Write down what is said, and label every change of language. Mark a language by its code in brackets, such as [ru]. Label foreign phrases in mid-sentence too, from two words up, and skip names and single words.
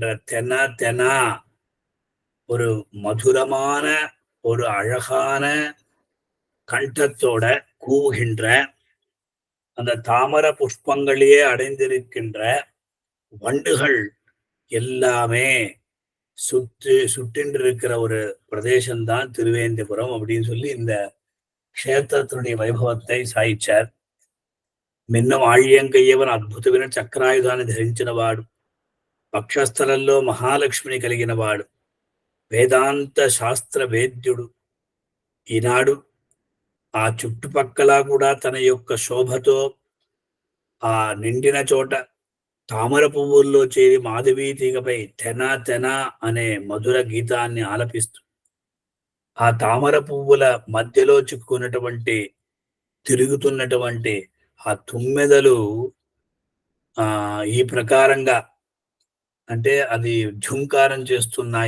[ta] தெனா ஒரு மதுரமான ஒரு அழகான கண்டத்தோட கூவுகின்ற அந்த தாமர புஷ்பங்களையே அடைந்திருக்கின்ற வண்டுகள் எல்லாமே சுற்றின்றிருக்கிற ஒரு பிரதேசம்தான் திருவேந்திபுரம் அப்படின்னு சொல்லி இந்த க்ஷேத்திரத்தினுடைய வைபவத்தை சாய்ச்சார். மின்னும் ஆழியங்கையவன் [te] అద్భుతమైన చక్రాయుధాన్ని ధరించిన వాడు. పక్షస్థలంలో మహాలక్ష్మిని కలిగిన వాడు. వేదాంత శాస్త్ర వేద్యుడు. ఈనాడు ఆ చుట్టుపక్కల కూడా తన యొక్క శోభతో ఆ నిండిన చోట తామర పువ్వుల్లో చేరి మాధవీ తీగపై తెన అనే మధుర గీతాన్ని ఆలపిస్తూ ఆ తామర పువ్వుల మధ్యలో చిక్కుకున్నటువంటి తిరుగుతున్నటువంటి ఆ తుమ్మెదలు ఈ ప్రకారంగా అంటే అది ఝుంకారం చేస్తున్నాయి.